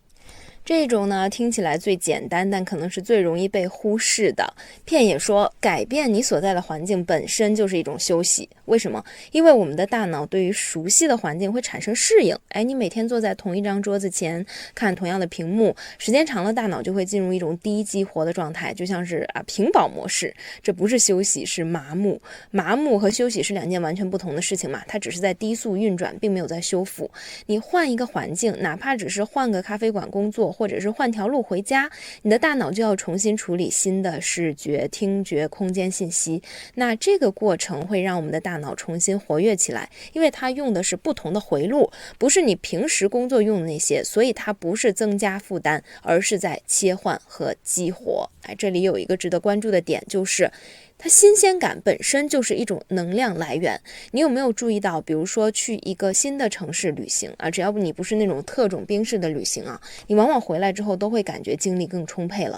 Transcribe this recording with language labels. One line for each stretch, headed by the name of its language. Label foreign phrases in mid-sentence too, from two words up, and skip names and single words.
Chinese: 這種呢，聽起來最簡單，但可能是最容易被忽視的。片也說，改變你所在的環境本身就是一種休息。為什麼？因為我們的大腦對於熟悉的環境會產生適應。你每天坐在同一張桌子前，看同樣的屏幕，時間長了，大腦就會進入一種低激活的狀態，就像是屏保模式。這不是休息，是麻木。麻木和休息是2件完全不同的事情嘛，它只是在低速運轉，並沒有在修復。你換一個環境，哪怕只是換個咖啡館工作，或者是換條路回家，你的大腦就要重新處理新的視覺、聽覺、空間信息。那這個過程會讓我們的大腦重新活躍起來，因為它用的是不同的回路，不是你平時工作用的那些，所以它不是增加負擔，而是在切換和激活。這裡有一個值得關注的點，就是它新鮮感本身就是一種能量来源。你有没有注意到，比如說去一個新的城市旅行啊，只要你不是那種特種兵式的旅行啊，你往往回來之後都会感覺精力更充沛了。